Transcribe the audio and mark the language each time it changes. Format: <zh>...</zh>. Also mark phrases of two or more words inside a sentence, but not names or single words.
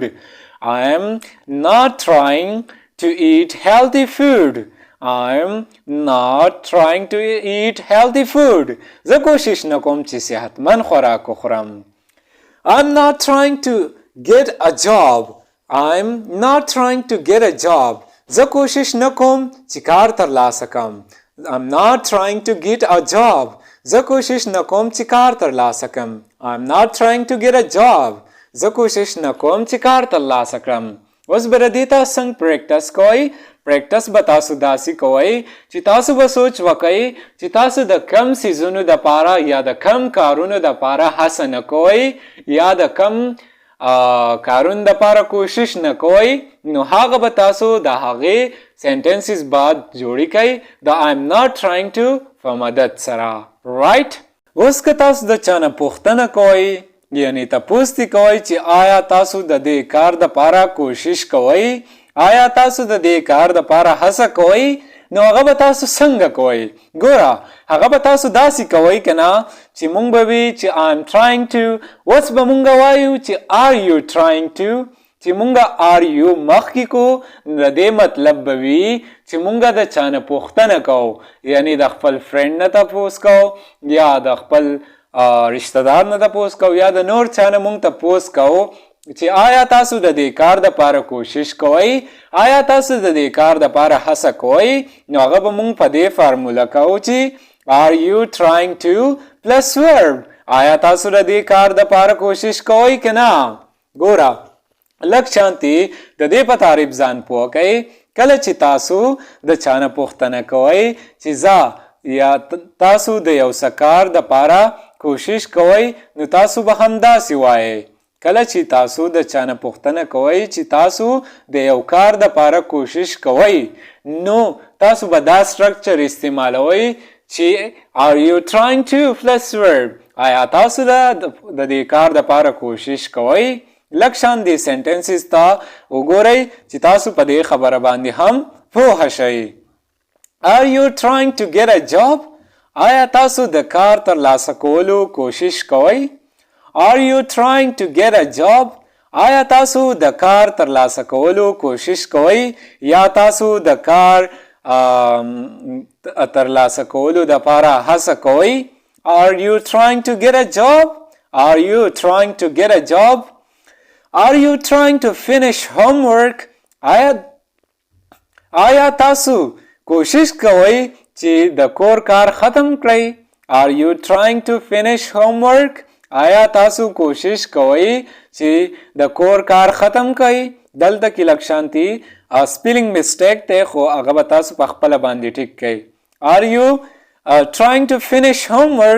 <en>I'm not trying to eat healthy food. I'm not trying to eat healthy food.</en> <ps>زه کوشش نکوم چې صحتمند خوراک وخورم.</ps> <en>I'm not trying to get a job. I'm not trying to get a job.</en> <ps>زه کوشش نکوم چې کار ترلاسه کم.</ps> <en>I'm not trying to get a job.</en> <ps>زه کوشش نکوم چې کار ترلاسه کم.</ps> <en>I'm not trying to get a job.</en> <ps>زه کوشش نکوم چې کار ترلاسه کړم. اوس به د دې تاسو څنګه پریکټس کوئ؟ پریکټس به تاسو داسې کوئ چې تاسو به سوچ وکئ چې تاسو د کم سیزونو دپاره یا د کم کارونو دپاره هڅه نه کوئ یا د کم کارون د پاره کوشش نه کوئ، نو هغه به تاسو د هغې سنټنسز بعد جوړی کوئ د</ps> <en>I'm not trying to</en> <ps>په مدد سره. رایټ؟ اوس که تاسو د چا نه پوښتنه کوئ یعنی تپوس دې کوئ چې آیا تاسو د دې کار د پاره کوشش کوئ، آیا تاسو د دې کار د پاره هڅه کوئ، نو هغه به تاسو څنګه کوئ؟ ګوره هغه به تاسو داسې کوئ که نه چې مونږ به وي چې</ps> <en>I'm trying to.</en> <ps>اوس به مونږ وایو چې</ps> <en>are you trying to،</en> <ps>چې مونږ</ps> <en>are you</en> <ps>مخکې کو د دې مطلب به وي چې مونږ د چا نه پوښتنه کوو، یعنی د خپل فرینډ نه تپوس کوو یا د خپل رشتہ دار نه تپوس کوو یا د نور چا نه مونږ تپوس کوو چې آیا تاسو د دې کار د پاره کوشش کوئ، آیا تاسو د دې کار د پاره هڅه کوئ، نو هغه به مونږ په دې فارموله کوو چې</ps> <en>are you trying to plus verb.</en> <ps>آیا تاسو د دې کار د پاره کوشش کوئ که نه؟ ګوره لږ شانتي د دې په تعریف ځان پوه کوئ. کله چې تاسو د چا نه پوښتنه کوئ چې زه یا تاسو د یو څه کار د پاره کوشش کوئ، نو تاسو به همداسې وایئ. کله چې تاسو د چا نه پوښتنه کوئ چې تاسو د یو کار د پاره کوشش کوئ، نو تاسو به دا سټرکچر استعمالوئ چې</ps> <en>are you trying to plus verb.</en> <ps>آیا تاسو د دې کار د پاره کوشش کوئ؟ لږ شان دې سنټنسز ته وګورئ چې تاسو په دې خبره باندې هم پوه شئ.</ps> <en>are you trying to get a job.</en> <ps>آیا تاسو د کار ترلاسه کولو کوشش کوئ؟</ps> <en>are you trying to get a job.</en> <ps>آیا تاسو د کار ترلاسه کولو کوشش کوئ یا تاسو د کار ترلاسه کولو د پاره هڅه کوئ؟</ps> <en>are you trying to get a job. are you trying to get a job. are you trying to finish homework.</en> <ps>آیا تاسو کوشش کوئ چې د کور کار ختم کړئ؟</ps> <en>are you trying to finish homework.</en> <ps>آیا تاسو کوشش کوئ چې د کور کار ختم کړئ؟ دلته کې لږ شانتي سپیلینګ مسټیک دی خو هغه به تاسو په خپله باندې ټیک کړئ.</ps> <en>are you trying to finish homework.</en>